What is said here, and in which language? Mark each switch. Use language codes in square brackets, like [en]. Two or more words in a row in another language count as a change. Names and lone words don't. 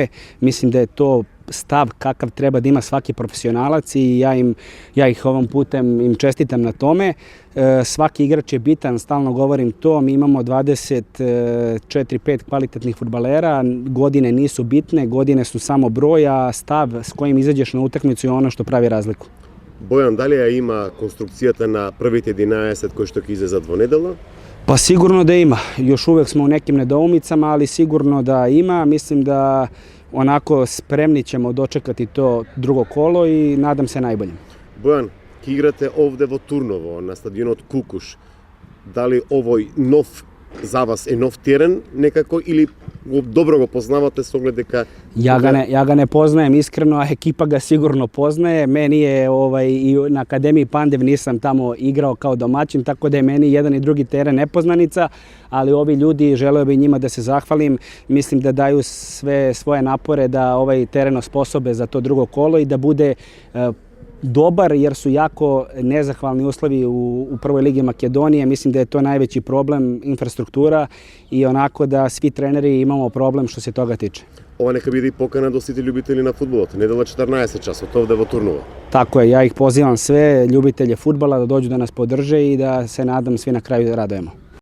[sr] Mislim da je to stav kakav treba da ima svaki profesionalac i ja ih ovom putem im čestitam na tome. Svaki igrač je bitan, stalno govorim to. Mi imamo 24-5 kvalitetnih fudbalera, godine nisu bitne, godine su samo broj, a stav s kojim izađeš na utakmicu je ono što pravi razliku. [mk] Бојан, дали ја има конструкцијата на првите 11 кои што ќе излезат во недела? [sr] Pa sigurno da ima. Još uvek smo u nekim nedoumicama, ali sigurno da ima. Mislim da onako spremni ćemo dočekati to drugo kolo i nadam se najboljem. [mk] Бојан, ќе играте овде во Турново, на стадионот Кукуш. Дали овој нов за вас е нов терен некако или dobro ga poznavate s ogled дека... [sr] Ja ga ne poznajem iskreno, a ekipa ga sigurno poznaje. Meni je i na Akademiji Pandev nisam tamo igrao kao domaćin, tako da je meni jedan i drugi teren nepoznanica, ali ovi ljudi, želeo bih njima da se zahvalim. Mislim da daju sve svoje napore da ovaj teren osposobe za to drugo kolo i da bude dobar, jer su jako nezahvalni uslovi u prvoj ligi Makedonije. Mislim da je to najveći problem, infrastruktura, i onako da svi treneri imamo problem što se toga tiče. [mk] Ова нека биде и покана до сите љубители на фудбалот. Недела 14 часот овде во Турново. [sr] Tako je, ja ih pozivam sve ljubitelje fudbala da dođu da nas podrže i da se nadam svi na kraju radujemo.